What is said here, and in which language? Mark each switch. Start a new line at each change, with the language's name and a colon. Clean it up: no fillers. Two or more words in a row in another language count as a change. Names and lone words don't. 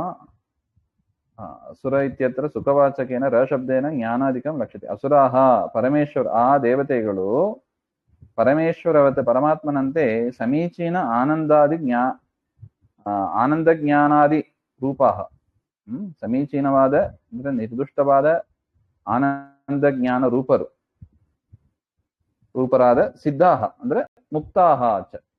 Sanskrit: असुर इत्यत्र सुखवाचकेन र शब्देन ज्ञानादिकं लक्ष्यते. असुराः परमेश्वर आ
Kannada: देवतेಗಳು ಪರಮೇಶ್ವರವತ್ ಪರಮಾತ್ಮನಂತೆ
Sanskrit: ಸಮೀಚೀನ ಆನಂದಾದಿ ಆನಂದ ಜ್ಞಾನಾದಿ ರೂಪಾಹ,
Kannada: ಸಮೀಚೀನವಾದ ಅಂದ್ರೆ ನಿರ್ದುಷ್ಟವಾದ ಆನಂದ ಜ್ಞಾನ ರೂಪರಾದ ಸಿದ್ಧಾಹ ಅಂದ್ರೆ
Sanskrit: ಮುಕ್ತಾಹ ಚ.